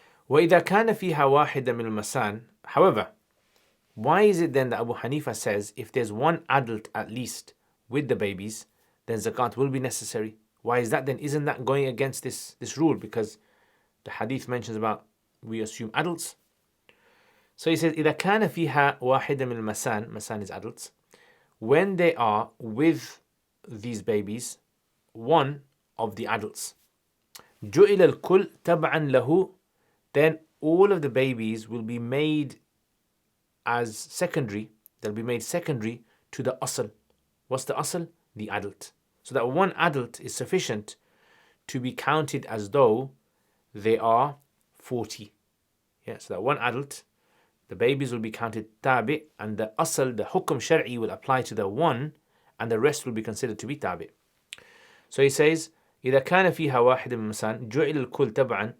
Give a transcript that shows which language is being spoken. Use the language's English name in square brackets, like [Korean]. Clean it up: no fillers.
[Arabic] وَإِذَا كَانَ فِيهَا وَاحِدًا مِنَ الْمَسَانِ. [English] However, why is it then that Abu Hanifa says if there's 1 adult at least with the babies, then zakat will be necessary? Why is that then? Isn't that going against this rule? Because the hadith mentions about, we assume, adults. So he says, [Arabic] إِذَا كَانَ فِيهَا وَاحِدًا مِنَ الْمَسَانِ. [English] Masan is adults. When they are with these babies, 1 of the adults. [Arabic] جُعِلَ الْكُلْ تَبْعًا لَهُ. [English] Then all of the babies will be made as secondary. They'll be made secondary to the asl. What's the asl? The adult. So that 1 adult is sufficient to be counted as though they are 40. Yeah, so that 1 adult, the babies will be counted tabi, and the asl, the hukm shar'i, will apply to the 1, and the rest will be considered to be tabi. So he says, [Arabic] إِذَا كَانَ فِيهَا وَاحِدٌ مِنَ الْمَسَانِ جُعِلَ الْكُلْ تَبْعًا.